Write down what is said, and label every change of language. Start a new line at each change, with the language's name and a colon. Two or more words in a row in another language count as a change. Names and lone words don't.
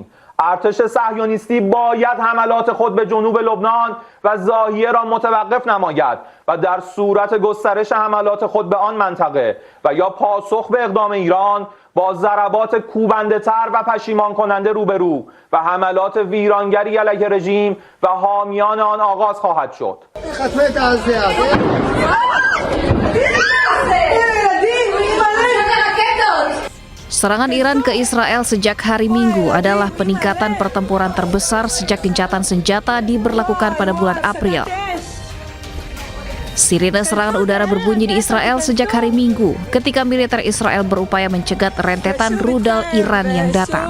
Persian: ارتش صهیونیستی باید حملات خود به جنوب لبنان و ضاحیه را متوقف نماید و در صورت گسترش حملات خود به آن منطقه و یا پاسخ به اقدام ایران با ضربات کوبنده‌تر و پشیمان کننده روبرو و حملات ویرانگری علیه رژیم و حامیان آن آغاز خواهد شد.
Indonesian: Serangan Iran ke Israel sejak hari Minggu adalah peningkatan pertempuran terbesar sejak gencatan senjata diberlakukan pada bulan April. Sirine serangan udara berbunyi di Israel sejak hari Minggu ketika militer Israel berupaya mencegat rentetan rudal Iran yang datang.